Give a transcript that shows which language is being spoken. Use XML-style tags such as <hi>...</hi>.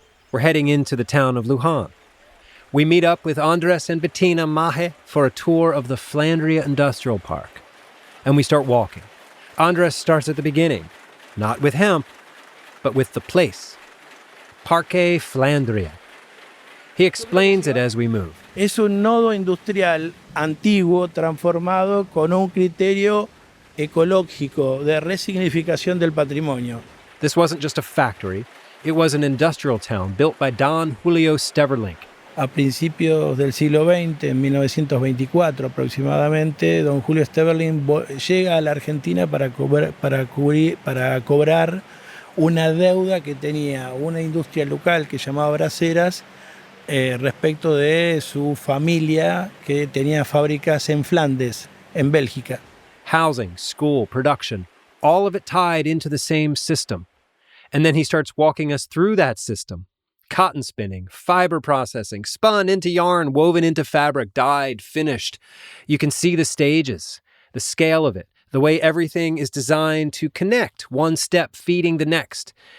<en>We're heading into the town of Luján. We meet up with Andres and Bettina Mahe for a tour of the Flandria Industrial Park. And we start walking. Andres starts at the beginning, not with hemp, but with the place. Parque Flandria. He explains it as we move.</en> <es>Es un nodo industrial antiguo transformado con un criterio ecológico de resignificación del patrimonio.</es> <en>This wasn't just a factory. It was an industrial town built by Don Julio Steverlink.</en> <es>A principios del siglo XX, en 1924 aproximadamente, don Julio Steverlink llega a la Argentina para cobrar una deuda que tenía una industria local que llamaba Braceras respecto de su familia que tenía fábricas en Flandes, en Bélgica.</es> <en>Housing, school, production, all of it tied into the same system. And then he starts walking us through that system. Cotton spinning, fiber processing, spun into yarn, woven into fabric, dyed, finished. You can see the stages, the scale of it, the way everything is designed to connect, one step feeding the next.</en>